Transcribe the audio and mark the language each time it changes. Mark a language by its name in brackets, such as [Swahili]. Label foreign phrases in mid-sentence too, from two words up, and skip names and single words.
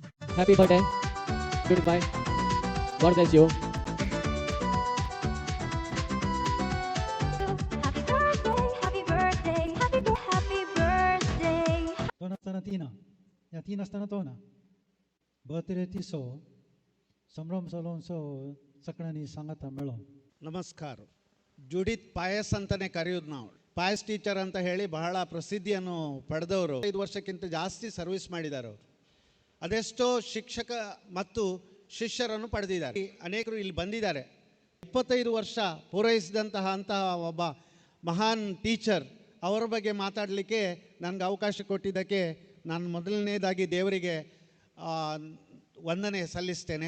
[English] Happy birthday. Goodbye. God bless you. Happy birthday. Tina. Ya Tina stana tona. Birthday tiso. [Konkani] संभ्रम सलोन्सो सकळनी सांगता मेळो. [Kannada] ನಮಸ್ಕಾರ. ಜುಡಿತ್ ಪಾಯಸ್ ಅಂತಲೇ ಕರೆಯೋದು ನಾವು. ಪಾಯಸ್ ಟೀಚರ್ ಅಂತ ಹೇಳಿ ಬಹಳ ಪ್ರಸಿದ್ಧಿಯನ್ನು ಪಡೆದವರು. 5 ವರ್ಷಕ್ಕಿಂತ ಜಾಸ್ತಿ ಸರ್ವಿಸ್ ಮಾಡಿದ್ದಾರೆ ಅವರು. ಅದೆಷ್ಟೋ ಶಿಕ್ಷಕ ಮತ್ತು ಶಿಷ್ಯರನ್ನು ಪಡೆದಿದ್ದಾರೆ. ಅನೇಕರು ಇಲ್ಲಿ ಬಂದಿದ್ದಾರೆ. 25 ವರ್ಷ ಪೂರೈಸಿದಂತಹ ಒಬ್ಬ ಮಹಾನ್ ಟೀಚರ್ ಅವರ ಬಗ್ಗೆ ಮಾತಾಡಲಿಕ್ಕೆ ನನಗೆ ಅವಕಾಶ ಕೊಟ್ಟಿದ್ದಕ್ಕೆ ನಾನು ಮೊದಲನೇದಾಗಿ ದೇವರಿಗೆ ವಂದನೆ ಸಲ್ಲಿಸ್ತೇನೆ.